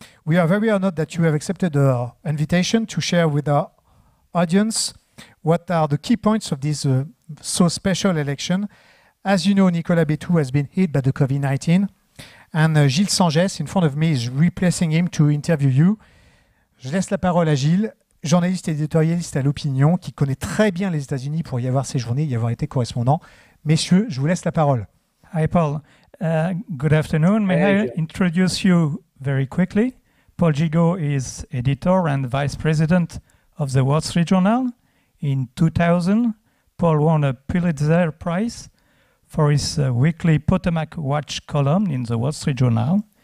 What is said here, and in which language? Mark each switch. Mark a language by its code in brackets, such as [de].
[en] We are very honored that you have accepted our invitation to share with our audience what are the key points of this so special election. As you know, Nicolas Bétou has been hit by the COVID-19, and Gilles Sangès, in front of me, is replacing him to interview you. [fr] Je laisse la parole à Gilles, journaliste et éditorialiste à l'Opinion, qui connaît très bien les États-Unis pour y avoir séjourné, y avoir été correspondant. Messieurs, je vous laisse la parole. [en] Hi, Paul. Good afternoon. May I introduce you very quickly? Paul Gigot is editor and vice president of the Wall Street Journal. In 2000, Paul won a Pulitzer Prize for his weekly Potomac Watch column in the Wall Street Journal.